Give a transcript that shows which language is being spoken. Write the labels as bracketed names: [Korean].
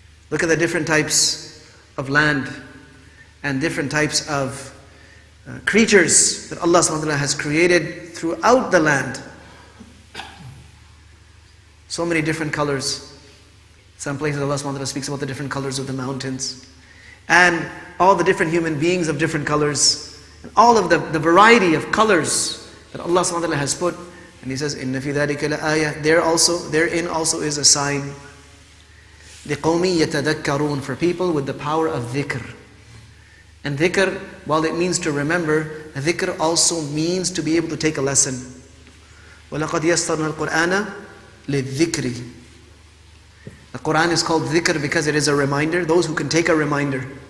[English] Look at the different types of land and different types of creatures that Allah subhanahu wa ta'ala has created throughout the land. So many different colors. Some places Allah subhanahu wa ta'ala speaks about the different colors of the mountains, and all the different human beings of different colors, and all of the variety of colors that Allah subhanahu wa ta'ala has put. And He says, [Arabic] إِنَّ فِي ذَلِكَ لَآيَةً. [English] Therein also is a sign. [Arabic] لِقَوْمٍ يَتَذَكَّرُونَ. [English] For people with the power of dhikr. And dhikr, while it means to remember, dhikr also means to be able to take a lesson. [Arabic] وَلَقَدْ يَسَّرْنَا الْقُرْآنَ لِلذِّكْرِ. [English] The Quran is called dhikr because it is a reminder, those who can take a reminder.